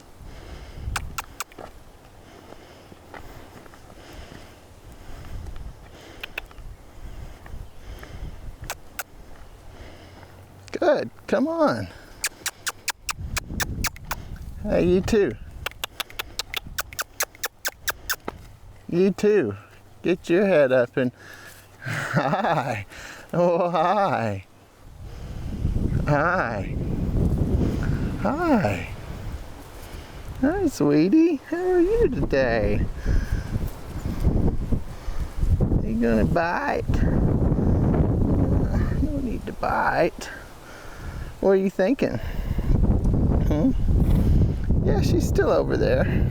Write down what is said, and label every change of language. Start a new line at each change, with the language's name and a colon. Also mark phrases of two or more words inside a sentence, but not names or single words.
English: Good, come on. Hey, you too. You too. Get your head up and hi. Oh, hi. Hi. Hi. Hi, sweetie. How are you today? You gonna bite? No need to bite. What are you thinking? Yeah, she's still over there.